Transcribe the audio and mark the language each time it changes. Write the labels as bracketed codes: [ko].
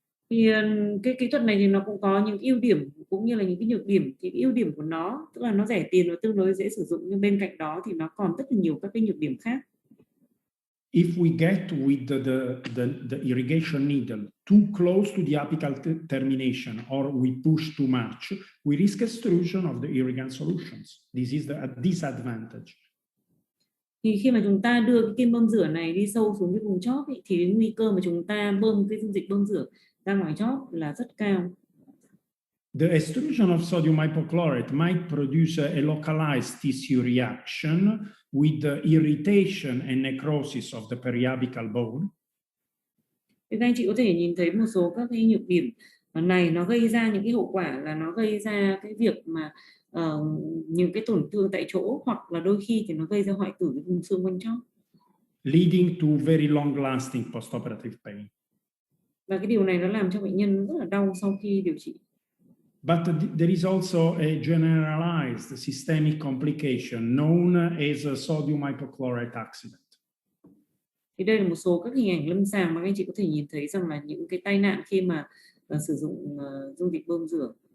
[vi] Thì cái kỹ thuật này thì nó cũng có những ưu điểm cũng như là những cái nhược điểm. Thì ưu điểm của nó tức là nó rẻ tiền và tương đối dễ sử dụng, nhưng bên cạnh đó thì nó còn rất là nhiều các cái nhược điểm khác. [en] If we get with the irrigation needle too close to the apical termination or we push too much, we risk extrusion of the irrigant solutions. This is the disadvantage. [vi] Thì khi mà chúng ta đưa cái kim bơm rửa này đi sâu xuống cái vùng chóp ấy, thì cái nguy cơ mà chúng ta bơm cái dung dịch bơm rửa ra ngoài chóp là rất cao. [en] The extrusion of sodium hypochlorite might produce a localized tissue reaction with the irritation and necrosis of the periapical bone. [vi] Thì các anh chị có thể nhìn thấy một số các cái nhược điểm này, nó gây ra những cái hậu quả là nó gây ra cái việc mà những cái tổn thương tại chỗ, hoặc là đôi khi thì nó gây ra hoại tử cái vùng xương quanh chóp, [en] leading to very long lasting postoperative pain. [vi] Và cái điều này nó làm cho bệnh nhân rất là đau sau khi điều trị. [en] But there is also a generalized systemic complication known as a sodium hypochlorite accident. [vi] Thì đây là một số các hình ảnh lâm sàng mà các anh chị có thể nhìn thấy rằng là những cái tai nạn khi mà sử dụng dung dịch bơm rửa.